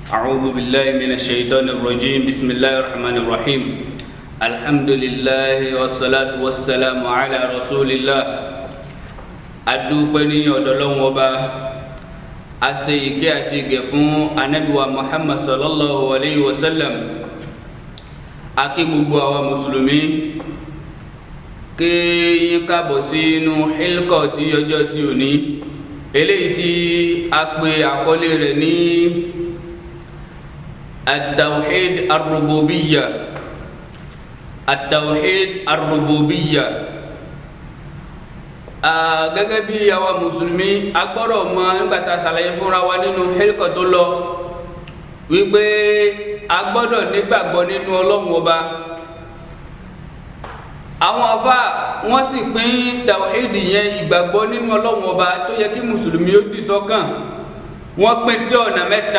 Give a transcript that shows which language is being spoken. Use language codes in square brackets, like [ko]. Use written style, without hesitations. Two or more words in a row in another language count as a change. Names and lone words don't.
[ar] أعوذ بالله من الشيطان الرجيم بسم الله الرحمن الرحيم الحمد لله والصلاة والسلام على رسول الله [yo] adúpẹ́ ní ọ̀dọ̀ Ọlọ́run Ọba a ṣe ìkẹ́ àti ìgẹ̀ fún Ànábì wa Muhammad [ar] صلى الله عليه وسلم [yo] a kí gbogbo àwa mùsùlùmí kí yín káàbọ̀ sínú hilqa tí ọjọ́ tí ò ní eléyìí tí a pè àkọlé rẹ̀ ní [ar] التوحيد الربوبية التوحيد الربوبية. [yo] Gẹ́gẹ́ bí àwa mùsùlùmí a gbọ́dọ̀ mọ̀ nígbàtà ṣàlàyé fúnra wa nínú hilqa tó lọ wípé a gbọ́dọ̀ nígbàgbọ́ nínú Ọlọ́run Ọba. Àwọn àfá wọ́n sì pín tawhid yẹn ìgbàgbọ́ nínú Ọlọ́run Ọba tó yẹ kí mùsùlùmí ó dì sọ́kàn wọ́n pín sí ọ̀nà mẹ́ta.